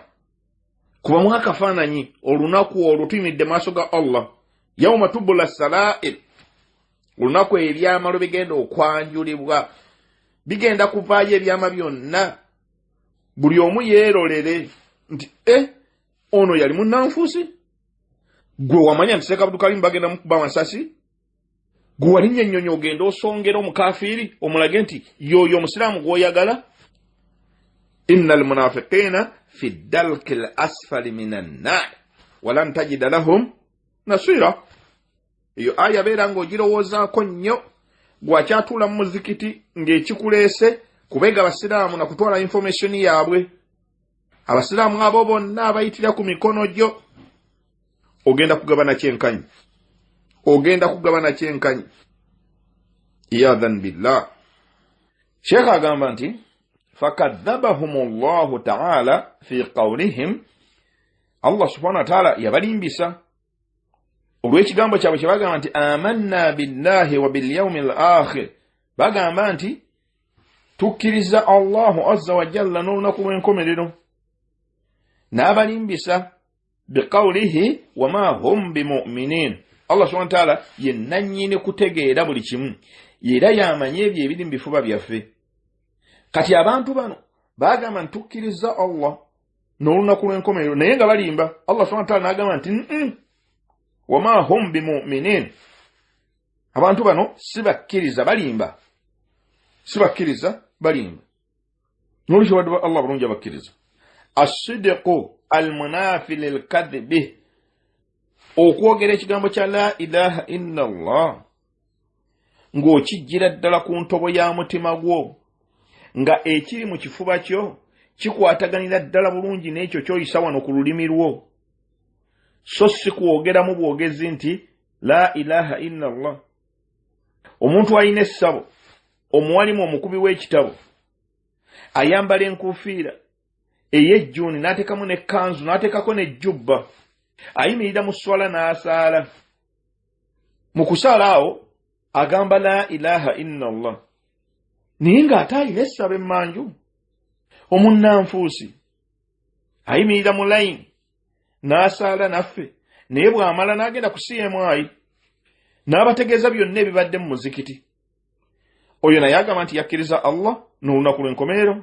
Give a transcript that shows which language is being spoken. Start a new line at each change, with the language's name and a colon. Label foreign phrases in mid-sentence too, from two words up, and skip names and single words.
Ganda: Kuba mwakafaananyi olunaku olwo tuyimidde maaso ga Allah,
Arabic: يوم تبلى السرائر,
Ganda: olunaku ebyama lwe bigenda okwanjulibwa, bigenda kuvaayo ebyama byonna. Buli omu yeerolere nti ono yali munnanfuusi. Gwe wamanya nti Sheikh Abdul Karim bagenda mukuba amasasi? Gwe walinnya ennyonyi ogenda osongera omukafiiri omulage nti yoyo omusiraamu gw'oyagala?
Arabic: إن المنافقين في الدرك الأسفل من النار ولن تجد لهم نصيرا.
Ganda: Eyo aya beera ng'ogirowoozaako nnyo, gwakyatuula mu muzikiti ng'ekikuleese kubega abasiraamu na kutwala information yaabwe. Abasiraamu abo bonna abayitira ku mikono gyo ogenda kugabana kyenkanyi.
Arabic: عياذا بالله.
Ganda: Sheikh agamba nti
Arabic: فكذبهم الله تعالى في قولهم, Allah سبحانه وتعالى
Ganda: yabalimbisa olw'ekigambo kyabwe kye bagamba nti
Arabic: آمنا بالله وباليوم الآخر.
Ganda: Bagamba nti tukkiriza Allahu
Arabic: عز وجل
Ganda: n'olunaku lw'enkomerero. N'abalimbisa
Arabic: بقوله وما هم بمؤمنين.
Ganda: Allah
Arabic: سبحانه وتعالى
Ganda: ye nannyini kutegeera buli kimu era yamanye ebyo ebiri mu bifuba byaffe. Kati abantu bano bagamba nti tukkiriza Allah n'olunaku lw'enkomerero naye nga balimba. Allah
Arabic: سبحانه وتعالى
Ganda: n'agamba nti
Arabic: وما هم بمؤمنين.
Ganda: Abantu bano sibakkiriza, balimba. N'olwekyo wadde Allah bulungi abakkiriza.
Arabic: الصدق المنافي للكذب,
Ganda: okwogera ekigambo kya
Arabic: لا إله إلا الله
Ganda: ng'okijjira ddala ku ntobo ya mutima gwo, nga ekiri mu kifuba kyo kikwataganira ddala bulungi n'ekyo ky'oyisa wano ku lulimi lwo, so si kwogeramu bwogezi nti
Arabic: لا إله إلا الله.
Ganda: Omuntu alina essabo, omuwalimu omukubi w'ekitabo, ayambala enkuufiira ey'ejjuuni n'ateekamu n'ekkanzu n'ateekako n'ejjubba, ayimirira mu swala n'asaala. Mu kusaala awo agamba
Arabic: لا إله إلا الله,
Ganda: naye ng'ate alina essabo emmanju. Omunnanfuusi ayimirira mu layini n'asaala naffe, naye bw'amala n'agenda ku CMI n'abategeeza byonna ebibadde mu muzikiti. Oyo naye agamba nti yakkiriza Allah n'olunaku lw'enkomerero?